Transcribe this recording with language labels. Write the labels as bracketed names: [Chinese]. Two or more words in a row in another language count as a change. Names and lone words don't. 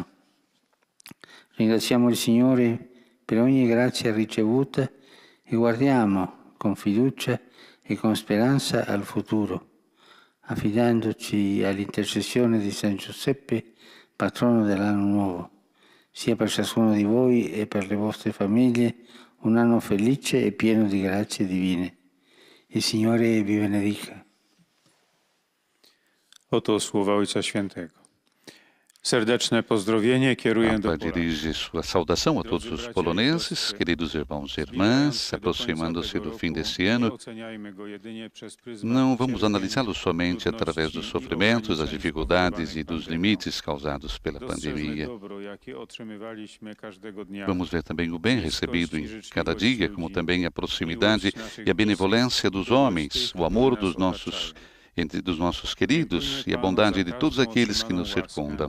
[Italian] Ringraziamo il Signore per ogni grazia ricevuta e guardiamo con fiducia e con speranza al futuro, affidandoci all'intercessione di San Giuseppe, patrono dell'anno nuovo. Sia per ciascuno di voi e per le vostre famiglie un anno felice e pieno di grazie divine. Il Signore vi benedica. [Polish] Oto słowa Ojca Świętego. Serdeczne pozdrowienie kieruję do [Portuguese] Papa [Polish] Polaków. [Portuguese] dirige sua saudação a todos os poloneses, queridos irmãos e irmãs, aproximando-se do fim deste ano. Não vamos analisá-lo somente através dos sofrimentos, das dificuldades e dos limites causados pela pandemia. Vamos ver também o bem recebido em cada dia, como também a proximidade e a benevolência dos homens, o amor dos nossos queridos e a bondade de todos aqueles que nos circundam.